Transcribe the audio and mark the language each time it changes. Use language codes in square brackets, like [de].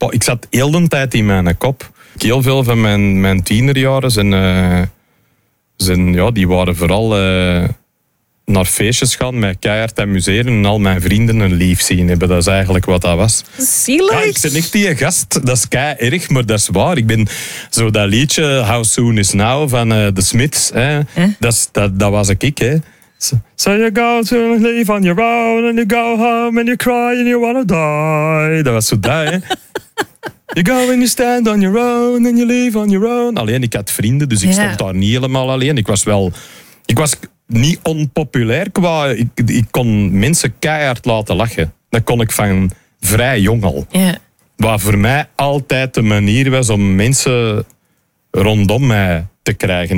[nl] Ik zat heel de tijd in mijn kop. Heel veel van mijn tienerjaren die waren vooral naar feestjes gaan, met keihard amuseren en al mijn vrienden een lief zien hebben. Dat is eigenlijk wat dat was. Zielig. Ja, ik ben echt die gast. Dat is kei erg, maar dat is waar. Ik ben zo dat liedje How Soon Is Now van The Smiths. Dat was ik, hè. [en] So you go to live on your own and you go home and you cry and you wanna die. [nl] Dat was zo dat, hè. [en] You go and you stand on your own and you live on your own. [nl] Alleen, ik had vrienden, dus ik stond daar niet helemaal alleen. Ik was niet onpopulair qua... Ik kon mensen keihard laten lachen. Dat kon ik van vrij jong al. [en] Yeah. [nl] Wat voor mij altijd de manier was om mensen rondom mij... te krijgen.